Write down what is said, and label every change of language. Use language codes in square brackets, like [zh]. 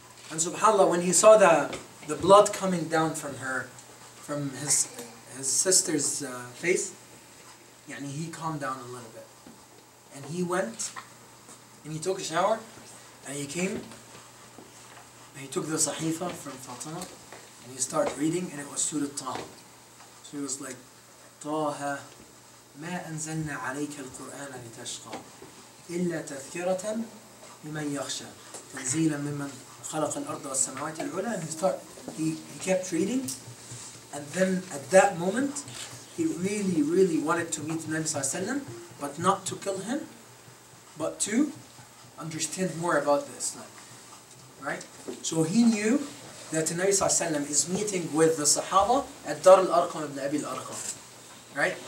[en] And subhanAllah, when he saw the blood coming down from his sister's face, he calmed down a little bit. And he went and he took a shower and he came and he took the Sahifa from Fatima and he started reading, and it was Surah Taha. So he was like, [ar] Taha ما أنزلنا عليك القرآن لتشقى إلا تذكرة لمن يخشى تنزيلا ممن خلق الأرض والسماوات العلى. [en] And he kept reading, and then at that moment he really wanted to meet the Nabi Sallallahu Alaihi Wasallam, but not to kill him, but to understand more about the Islam. Right? So he knew that the Nabi Sallallahu Alaihi Wasallam is meeting with the Sahaba at Dar Al-Arqam ibn Abil-Arqam. Right?